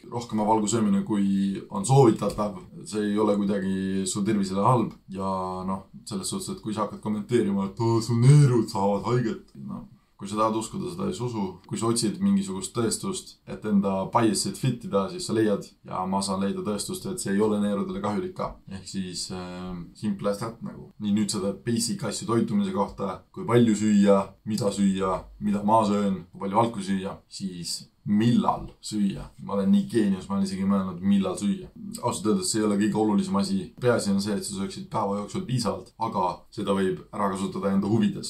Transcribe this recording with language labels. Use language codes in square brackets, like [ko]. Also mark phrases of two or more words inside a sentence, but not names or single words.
[et] Rohkem valgu söömine, kui on soovitatav, see ei ole kuidagi su tervisele halb. Ja selles suhtes, et kui sa hakkad kommenteerima, et su neerud saavad haiget. Kui sa tahad uskuda, seda ei usu. Kui sa otsid mingisugust tõestust, et enda biasid fitida, siis sa leiad. Ja ma saan leida tõestust, et see ei ole neerudele kahjulik ka. Ehk siis [en] simple as that [et] nagu. Nii nüüd sa tead basic asju toitumise kohta, kui palju süüa, mida ma söön, kui palju valku süüa, siis millal süüa. Ma olen nii geenius, ma olen isegi mõelnud, millal süüa. Ausalt öeldes see ei ole kõige olulisem asi. Peaasi on see, et sa sööksid päeva jooksul piisavalt, aga seda võib ära kasutada enda huvides.